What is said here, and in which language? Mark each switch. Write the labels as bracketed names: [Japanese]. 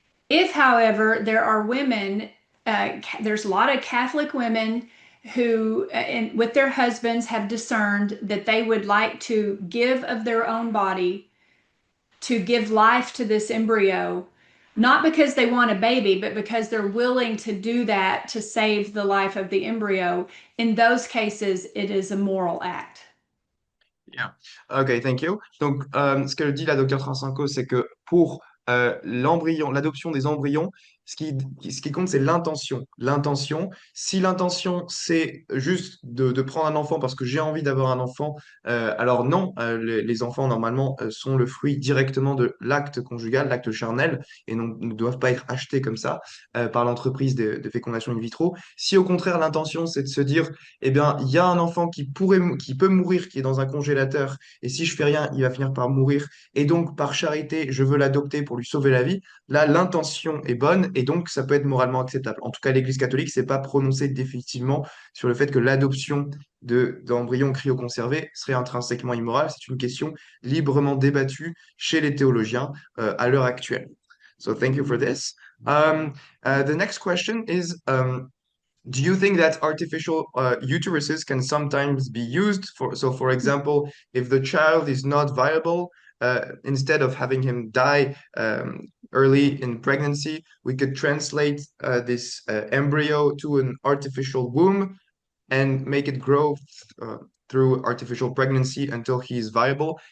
[English] If, however, there are women, there's a lot of Catholic women who, with their husbands, have discerned that they would like to give of their own body to give life to this embryo, not because they want a baby, but because they're willing to do that to save the life of the embryo. In those cases, it is a moral act. Yeah. OK, thank you. [French] Donc, ce que dit la docteure Trasancos, c'est que pour l'embryon, l'adoption des embryons, ce qui compte, c'est l'intention. L'intention, si l'intention, c'est juste de prendre un enfant parce que j'ai envie d'avoir un enfant, alors non, les enfants, normalement, sont le fruit directement de l'acte conjugal, l'acte charnel, et ne doivent pas être achetés comme ça par l'entreprise de fécondation in vitro. Si au contraire, l'intention, c'est de se dire, eh bien, il y a un enfant qui peut mourir, qui est dans un congélateur, et si je fais rien, il va finir par mourir, et donc par charité, je veux l'adopter pour lui sauver la vie. Là, l'intention est bonne, et donc ça peut être moralement acceptable. En tout cas, l'Église catholique s'est pas prononcée définitivement sur le fait que l'adoption d'embryons cryoconservés serait intrinsèquement immorale. C'est une question librement débattue chez les théologiens à l'heure actuelle. [English] So thank you for this. The next question is, do you think that artificial uteruses can sometimes be used for, so for example, if the child is not viable, instead of having him die early in pregnancy, we could translate this embryo to an artificial womb and make it grow through artificial pregnancy until he is viable.